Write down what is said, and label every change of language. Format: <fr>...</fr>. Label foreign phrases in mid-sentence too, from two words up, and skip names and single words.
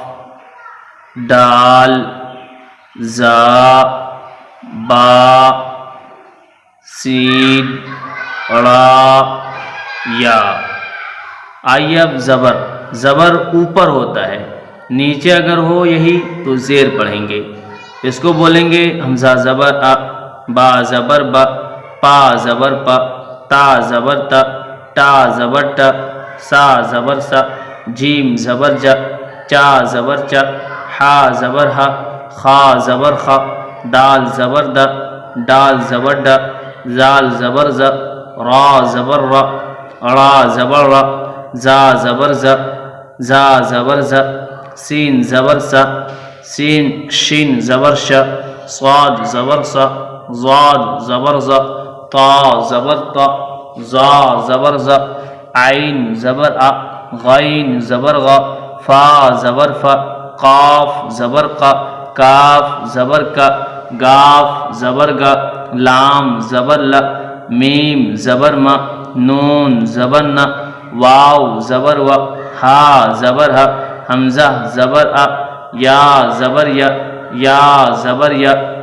<ur>ڈال، زا، با، سین، را، یا۔ آئیے اب زبر اوپر ہوتا ہے، نیچے اگر ہو یہی تو زیر پڑھیں گے۔ اس کو بولیں گے حمزہ زبر ا، با زبر با، پا زبر پا، تا زبر تا، ٹا زبر ٹا، سا زبر سا، جیم زبر جا، چا زبر چا، حا زبر ہا، خا زبر خا، دال زبر دا، ڈال زبر ڈا، زال زبر زا، را زبر را، را زبر را، زا زبر زا، زا زبر زا، سین زبر سا، سین شین زبر شا، صاد زبر سا، ضاد زبر زا، طا زبر طا، زا زبر زا، عین زبر آ، غین زبر غ، فا زبر ف، قاف زبر ق، کاف زبر کا، گاف زبر گا، لام زبر ل، میم زبر م، نون زبر ن، واو زبر و، ہا زبر ہ، حمزہ زبر ا، یا زبر یا زبر یا۔</ur>